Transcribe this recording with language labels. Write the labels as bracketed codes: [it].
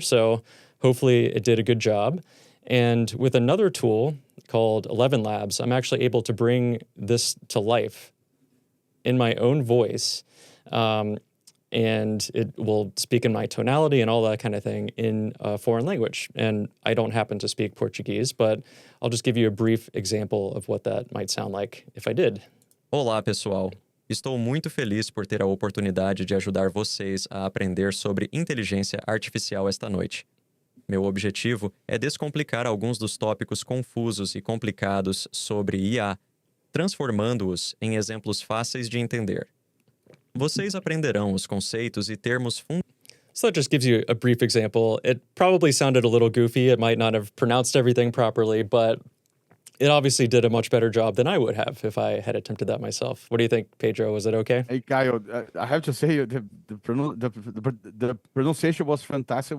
[en] So hopefully it did a good job. And with another tool called ElevenLabs, I'm actually able to bring this to life in my own voice, and it will speak in my tonality and all that kind of thing in a foreign language. And I don't happen to speak Portuguese, but I'll just give you a brief example of what that might sound like if I did. [pt] Olá, pessoal. Estou muito feliz por ter a oportunidade de ajudar vocês a aprender sobre inteligência artificial esta noite. Meu objetivo é descomplicar alguns dos tópicos confusos e complicados sobre IA, transformando-os em exemplos fáceis de entender. Vocês aprenderão os conceitos e termos [en] So that just gives you a brief example. It probably sounded a little goofy. It might not have pronounced everything properly, but it obviously did a much better job than I would have if I had attempted that myself. What do you think, Pedro? Was it okay? Hey, Kyle, I have to say the pronunciation was fantastic.